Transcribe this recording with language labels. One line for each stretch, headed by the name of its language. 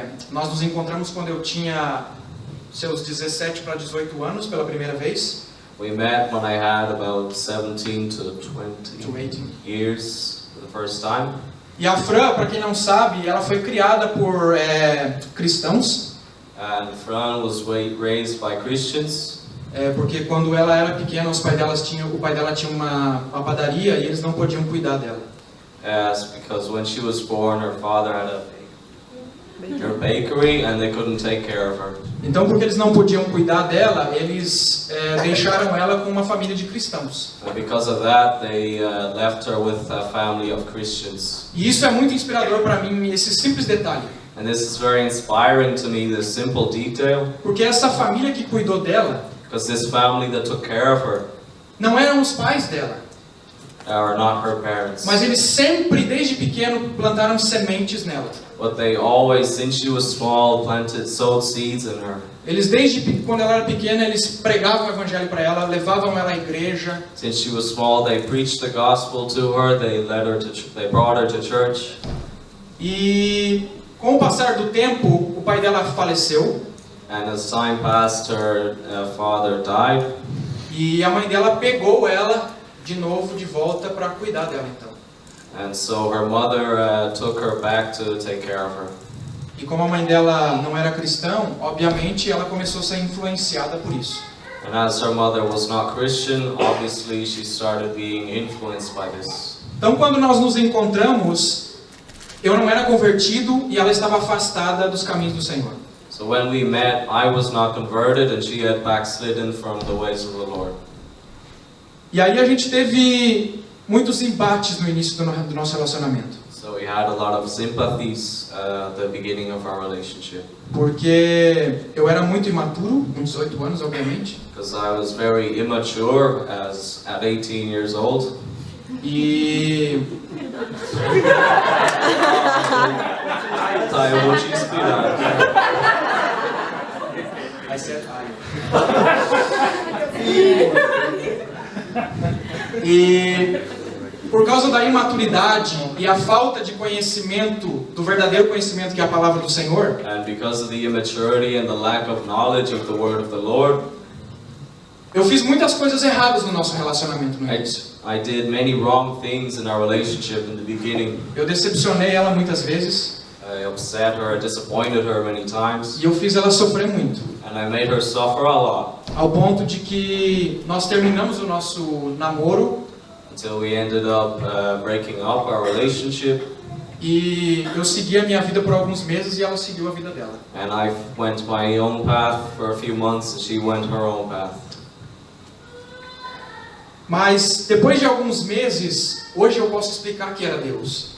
Portuguese: Nós nos encontramos quando eu tinha seus 17 para 18 anos pela primeira vez.
English: We met when I had about 17 to 20 To 18. years for the first time.
Portuguese: E a Fran, para quem não sabe, ela foi criada por cristãos.
English: And Fran was raised by Christians.
Portuguese: Porque quando ela era pequena, o pai dela tinha uma padaria e eles não podiam cuidar dela.
English: Because when she was born, her father had a bakery and they couldn't take care of her.
Portuguese: Então, porque eles não podiam cuidar dela, eles deixaram ela com uma família de cristãos.
English: And because of that, they left her with a family of Christians.
Portuguese: E isso é muito inspirador para mim, esse simples detalhe.
English: And this is very inspiring to me, this simple detail.
Portuguese: Porque essa família que cuidou dela,
English: Because this family that took care of her
Portuguese: não eram os pais dela,
English: are not her parents.
Portuguese: mas eles sempre, desde pequeno, plantaram sementes nela.
English: But they always, since she was small, sowed seeds in her.
Portuguese: Eles, desde quando ela era pequena, eles pregavam o evangelho para ela, levavam ela à igreja.
English: Since she was small, they preached the gospel to her. They brought her to church.
Portuguese: E com o passar do tempo, o pai dela faleceu.
English: And as time passed, her father died.
Portuguese: E a mãe dela pegou ela de novo de volta para cuidar dela, então.
English: And so her mother took her back to take care of her.
Portuguese: E como a mãe dela não era cristã, obviamente ela começou a ser influenciada por isso.
English: And as her mother was not Christian, obviously she started being influenced by this.
Portuguese: Então, quando nós nos encontramos, eu não era convertido e ela estava afastada dos caminhos do Senhor.
English: So when we met, I was not converted and she had backslidden from the ways of the Lord.
Portuguese: E aí a gente teve muitos embates no início do nosso relacionamento.
English: So we had a lot of sympathies at the beginning of our relationship.
Portuguese: Porque eu era muito imaturo, com 18 anos, obviamente.
English: Because I was very immature at 18 years old.
Portuguese: E Tá, eu vou te inspirar.
English: I said
Portuguese: E por causa da imaturidade e a falta de conhecimento, do verdadeiro conhecimento que é a palavra do Senhor,
English: And because of the immaturity and the lack of knowledge of the word of the Lord,
Portuguese: eu fiz muitas coisas erradas no nosso relacionamento no início.
English: I did many wrong things in our relationship in the beginning.
Portuguese: Eu decepcionei ela muitas vezes.
English: I upset her, I disappointed her many times.
Portuguese: E eu fiz ela sofrer muito.
English: And I made her suffer a lot.
Portuguese: Ao ponto de que nós terminamos o nosso namoro.
English: Until we ended up breaking up our relationship.
Portuguese: E eu segui a minha vida por alguns meses e ela seguiu a vida dela.
English: And I went my own path for a few months and she went her own path.
Portuguese: Mas depois de alguns meses, hoje eu posso explicar que era Deus.